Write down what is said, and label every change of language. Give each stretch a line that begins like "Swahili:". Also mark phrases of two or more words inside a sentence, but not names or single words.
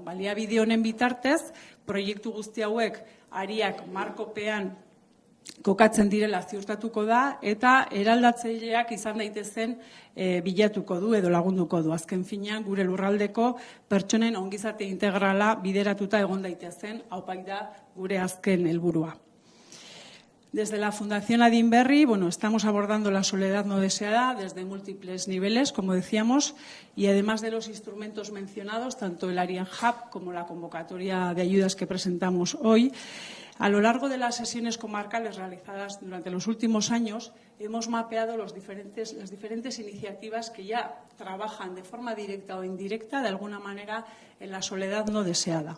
Basque: Baliabide honen bitartez, proiektu guzti hauek Ariak markopean kokatzen direla ziurtatuko da, eta eraldatzaileak izan daitezen bilatuko du edo lagunduko du. Azken finean, gure lurraldeko pertsonen ongizate integrala bideratuta egon daitezen, hau da gure azken helburua.
Spanish: Desde la Fundación Adinberri, estamos abordando la soledad no deseada desde múltiples niveles, como decíamos, y además de los instrumentos mencionados, tanto el Ariap Hub como la convocatoria de ayudas que presentamos hoy, a lo largo de las sesiones comarcales realizadas durante los últimos años, hemos mapeado las diferentes iniciativas que ya trabajan de forma directa o indirecta, de alguna manera, en la soledad no deseada.